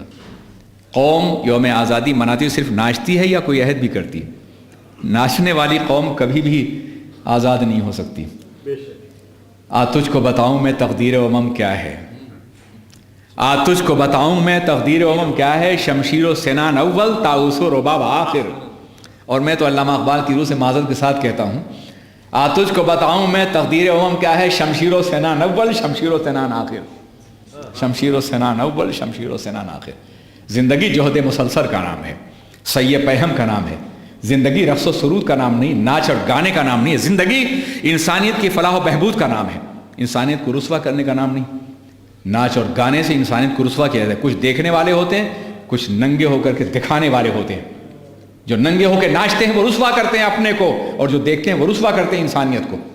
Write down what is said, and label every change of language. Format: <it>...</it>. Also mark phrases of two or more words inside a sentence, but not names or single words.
<ur>قوم یوم آزادی مناتی ہے، صرف ناچتی ہے یا کوئی عہد بھی کرتی ہے؟ ناچنے والی قوم کبھی بھی آزاد نہیں ہو سکتی۔ تجھ کو بتاؤں میں تقدیر امم کیا ہے، تجھ کو بتاؤں میں تقدیر امم کیا ہے، شمشیر و سنان اول طاؤس و رباب آخر۔ اور میں تو علامہ اقبال کی روح سے معذرت کے ساتھ کہتا ہوں، تجھ کو بتاؤں میں تقدیر امم کیا ہے، شمشیر و سنان اول شمشیر و سنان آخر، شمشیر و سنان اول شمشیر و سنان آخر۔ زندگی جہد مسلسل کا نام ہے، سعی پہم کا نام ہے، زندگی رقص و سرود کا نام نہیں، ناچ اور گانے کا نام نہیں ہے، زندگی انسانیت کی فلاح و بہبود کا نام ہے، انسانیت کو رسوا کرنے کا نام نہیں۔ ناچ اور گانے سے انسانیت کو رسوا کیا جاتا ہے۔ کچھ دیکھنے والے ہوتے ہیں، کچھ ننگے ہو کر کے دکھانے والے ہوتے ہیں۔ جو ننگے ہو کے ناچتے ہیں وہ رسوا کرتے ہیں اپنے کو، اور جو دیکھتے ہیں وہ رسوا کرتے ہیں انسانیت کو۔</ur>